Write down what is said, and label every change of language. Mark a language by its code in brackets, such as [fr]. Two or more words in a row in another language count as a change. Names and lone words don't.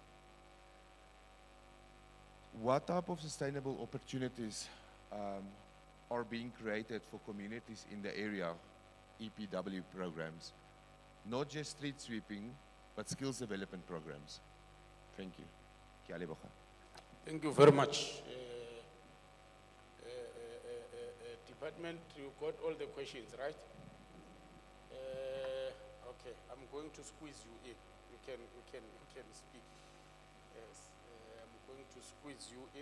[en] What type of sustainable opportunities are being created for communities in the area, EPW programs? Not just street sweeping, but skills development programs. Thank you. [tn] Ke a leboga. [en] Thank you very much. Department, you got all the questions, right? Okay, I'm going to squeeze you in. You can speak. Yes, I'm going to squeeze you in.